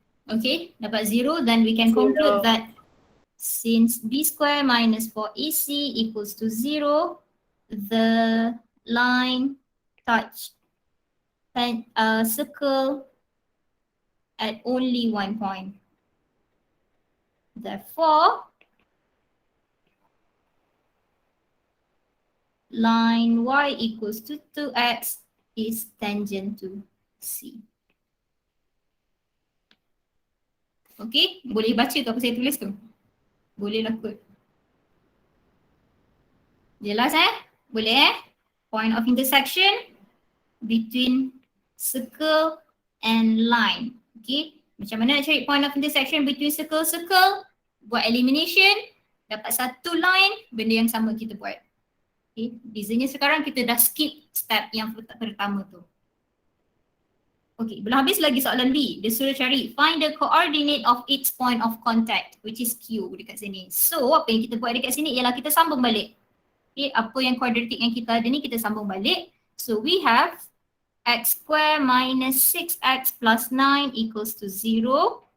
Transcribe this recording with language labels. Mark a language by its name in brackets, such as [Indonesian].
[English] Okay, [Malay] dapat 0, [English] then we can conclude that since b square minus 4ac equals to 0, the line touch circle at only one point. Therefore, line y equals to 2x is tangent to C. [Malay] Okay, boleh baca tu apa saya tulis tu? Boleh lah kot. Jelas Boleh [English] Point of intersection between circle and line. Okay, [Malay] macam mana nak cari [English] point of intersection between circle-circle? [Malay] Buat elimination, dapat satu line, benda yang sama kita buat. Okay, bezanya sekarang kita dah skip step yang pertama tu. Okay, belum habis lagi soalan B. Dia suruh cari [English] find the coordinate of each point of contact, which is Q [Malay] dekat sini. So apa yang kita buat dekat sini ialah kita sambung balik. Okay, apa yang quadratic yang kita ada ni kita sambung balik. [English] So we have x square minus 6x plus 9 equals to 0.